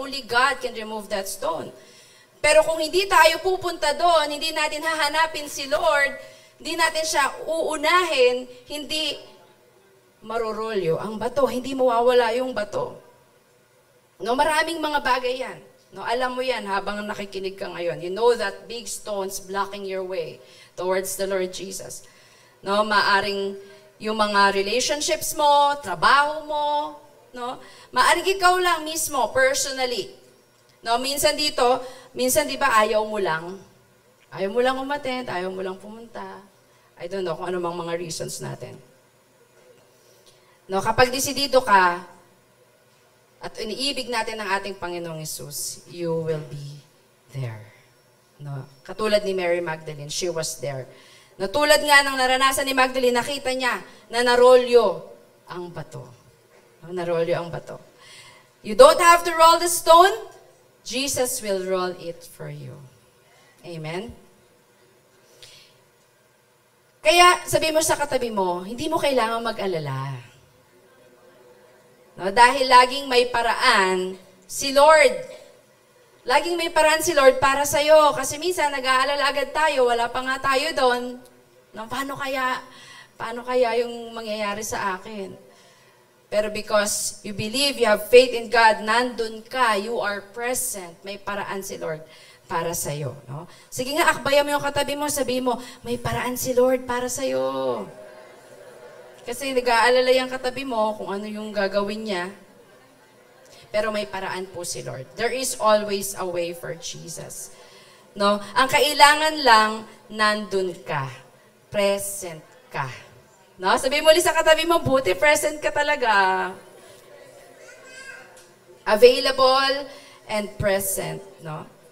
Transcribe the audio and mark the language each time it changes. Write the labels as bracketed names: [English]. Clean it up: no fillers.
[English] Only God can remove that stone. [Filipino] Pero kung hindi tayo pupunta doon, hindi natin hahanapin si Lord, hindi natin siya uunahin, hindi marorolyo ang bato, hindi mawawala yung bato. No, maraming mga bagay yan. No, alam mo yan habang nakikinig ka ngayon. [English] You know that big stones blocking your way towards the Lord Jesus. [Filipino] No, maaring yung mga relationships mo, trabaho mo, no? Maaring ikaw lang mismo, personally. No, minsan dito, minsan 'di ba ayaw mo lang umattend, ayaw mo lang pumunta. [English] I don't know [Filipino] kung ano mang mga reasons natin. No, kapag desidido ka at iniibig natin ang ating Panginoong Hesus, [English] you will be there. [Filipino] No, katulad ni Mary Magdalene, [English] she was there. [Filipino] No, tulad nga ng naranasan ni Magdalene, nakita niya na narolyo ang bato. No, narolyo ang bato. [English] You don't have to roll the stone, Jesus will roll it for you. Amen? [Filipino] Kaya, sabi mo sa katabi mo, hindi mo kailangan mag-alala. No, dahil laging may paraan si Lord. Laging may paraan si Lord para sa'yo. Kasi minsan, nag-aalala agad tayo, wala pa nga tayo doon. No, paano kaya yung mangyayari sa akin? [English] Pero because you believe, you have faith in God, [Filipino] nandun ka, [English] you are present, [Filipino] may paraan si Lord para sa'yo. [English] No? [Filipino] Sige nga, akbayan mo yung katabi mo, sabihin mo, may paraan si Lord para sa'yo. Kasi nag-aalala yung katabi mo kung ano yung gagawin niya. Pero may paraan po si Lord. [English] There is always a way for Jesus. [Filipino] No? Ang kailangan lang, nandun ka. Present ka. No? Sabihin mo ulit sa katabi mo, buti present ka talaga. [English] Available and present. No?